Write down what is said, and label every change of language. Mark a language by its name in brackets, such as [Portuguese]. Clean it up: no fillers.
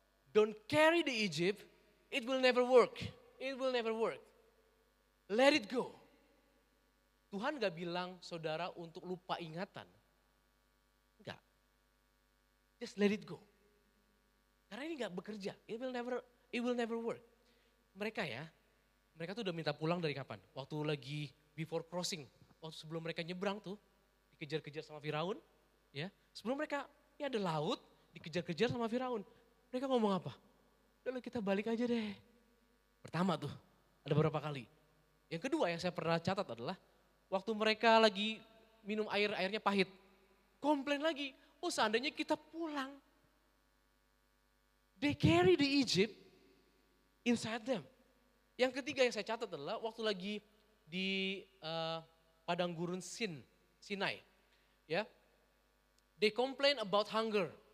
[English] Don't carry the Egypt, it will never work. It will never work. Let it go. [Indonesian] Tuhan gak bilang saudara untuk lupa ingatan. Enggak. [English] Just let it go. [Indonesian] Karena ini gak bekerja. [English] It will never work. [Indonesian] Mereka tuh udah minta pulang dari kapan? Waktu lagi [English] before crossing. [Indonesian] Waktu sebelum mereka nyebrang tuh, dikejar-kejar sama Firaun. Ya, sebelum mereka, ini ada laut, dikejar-kejar sama Firaun. Mereka ngomong apa? Udah kita balik aja deh. Pertama tuh, ada beberapa kali. Yang kedua yang saya pernah catat adalah waktu mereka lagi minum air, airnya pahit. Komplain lagi, oh seandainya kita pulang. [English] They carry the Egypt inside them. [Indonesian] Yang ketiga yang saya catat adalah waktu lagi di padang gurun Sinai. [English] Ya, they complain about hunger.